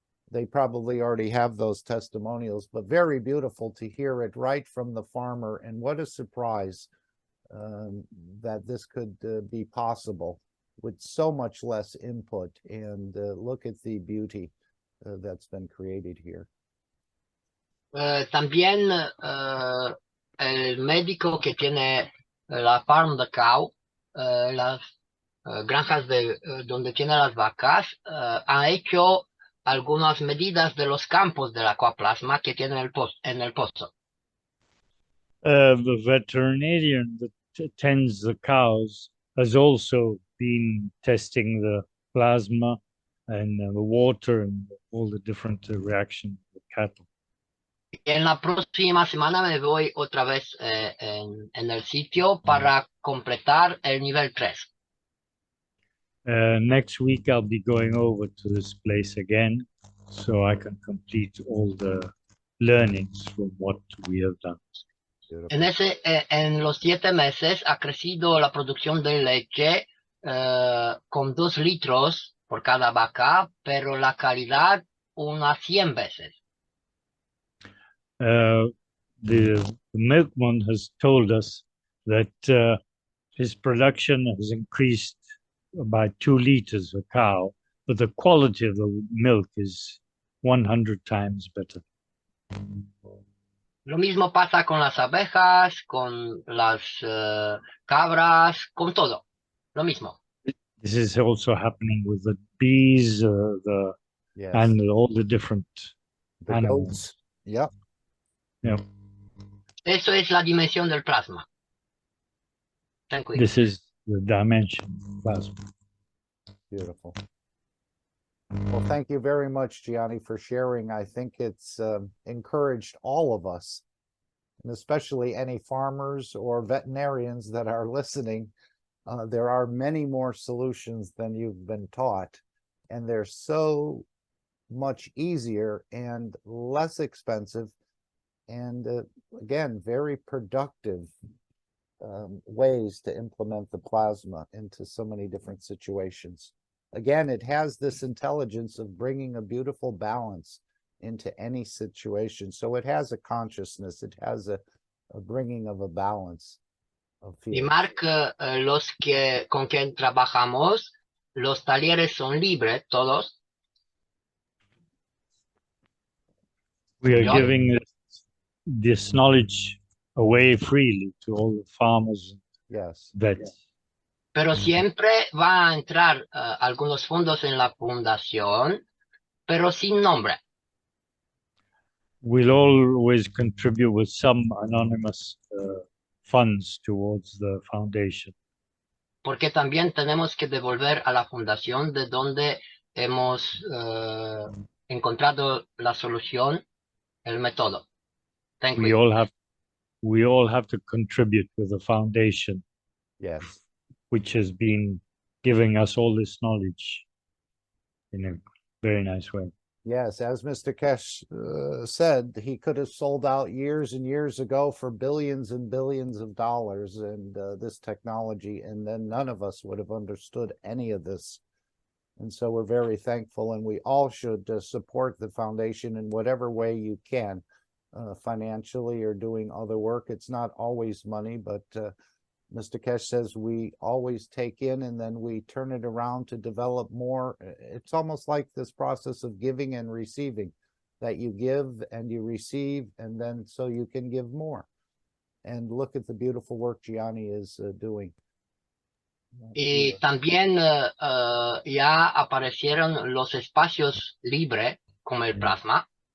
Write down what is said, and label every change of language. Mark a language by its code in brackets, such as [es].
[en] They probably already have those testimonials, but very beautiful to hear it right from the farmer. And what a surprise that this could be possible with so much less input. And look at the beauty that's been created here. [es] También el médico que tiene la farm de cow, las granjas donde tiene las vacas, ha hecho algunas medidas de los campos del aquaplasma que tiene en el pozo. [en] The veterinarian that tends the cows has also been testing the plasma and the water and all the different reactions with cattle. [es] Y en la próxima semana me voy otra vez en el sitio para completar el nivel 3. [en] Next week I'll be going over to this place again, so I can complete all the learnings from what we have done. [es] En los 7 meses ha crecido la producción de leche con 2 litros por cada vaca, pero la calidad unas 100 veces. [en] The milkman has told us that his production has increased by 2 liters a cow, but the quality of the milk is 100 times better. [es] Lo mismo pasa con las abejas, con las cabras, con todo. Lo mismo. [en] This is also happening with the bees, Yes. and all the different The animals. goats. Yep. Yeah. [es] Eso es la dimensión del plasma. [en] Thank you. This is the dimension plasma. Beautiful. Well, thank you very much, Gianni, for sharing. I think it's encouraged all of us, and especially any farmers or veterinarians that are listening. There are many more solutions than you've been taught, and they're so much easier and less expensive, and again, very productive ways to implement the plasma into so many different situations. Again, it has this intelligence of bringing a beautiful balance into any situation. So it has a consciousness, it has a bringing of a balance of [es] Y [en] feelings. [es] Mark, los que con quien trabajamos, los talleres son libres, todos. [en] We are John? giving this knowledge away freely to all the farmers, Yes. vets. [es] Pero siempre va a entrar algunos fondos en la fundación, pero sin nombre. [en] We'll always contribute with some anonymous funds towards the foundation. [es] Porque también tenemos que devolver a la fundación de donde hemos encontrado la solución, el método. [en] Thank We you. all have to contribute with the foundation, Yes. which has been giving us all this knowledge in a very nice way. Yes, as Mr. Kesh said, he could have sold out years and years ago for billions and billions of dollars and this technology, and then none of us would have understood any of this. And so we're very thankful, and we all should support the foundation in whatever way you can, financially or doing other work. It's not always money, but Mr. Kesh says we always take in and then we turn it around to develop more. It's almost like this process of giving and receiving, that you give and you receive, and then so you can give more. And look at the beautiful work Gianni is doing. [es] Y también ya aparecieron los espacios libres como el plasma.